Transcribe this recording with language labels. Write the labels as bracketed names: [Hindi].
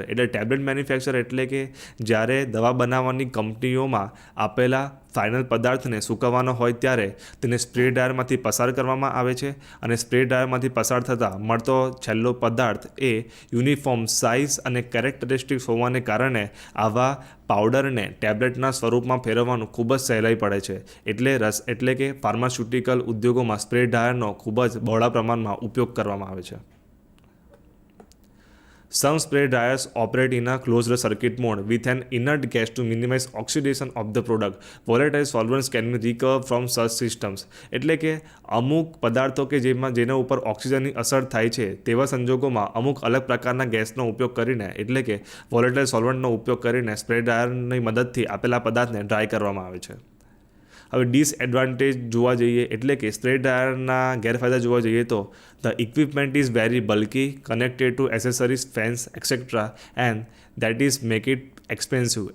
[Gujarati] એટલે tablet manufacture એટલે કે જ્યારે દવા બનાવવાની કંપનીઓમાં આપેલા ફાઇનલ પદાર્થને સૂકવવાનો હોય ત્યારે તેને સ્પ્રે ડ્રાયરમાંથી પસાર કરવામાં આવે છે અને સ્પ્રે ડ્રાયરમાંથી પસાર થતાં મળતો છેલ્લો પદાર્થ એ યુનિફોર્મ સાઇઝ અને કેરેક્ટરિસ્ટિક્સ હોવાને કારણે આવા પાવડરને ટેબ્લેટના સ્વરૂપમાં ફેરવવાનું ખૂબ જ સહેલાઈ પડે છે. એટલે કે ફાર્માસ્યુટિકલ ઉદ્યોગોમાં સ્પ્રે ડ્રાયરનો ખૂબ જ બહોળા પ્રમાણમાં ઉપયોગ કરવામાં આવે છે. [English] Some spray dryers operate in a closed circuit mode with an inert gas to minimize oxidation of the product. Volatile solvents can be recovered from such systems. [Gujarati] એટલે કે અમુક પદાર્થો કે જેના ઉપર ઓક્સિજનની અસર થાય છે તેવા સંજોગોમાં અમુક અલગ પ્રકારના ગેસનો ઉપયોગ કરીને એટલે કે વોલેટાઇલ સોલ્વન્ટનો ઉપયોગ કરીને સ્પ્રે ડ્રાયરની મદદથી આપેલા પદાર્થને ડ્રાય કરવામાં આવે છે. હવે ડિસએડવાન્ટેજ જોવા જઈએ એટલે કે સ્પ્રે ડ્રાયરના ગેરફાયદા જોવા જઈએ તો [English] The equipment is very bulky connected to accessories fans etcetera and that is make it expensive.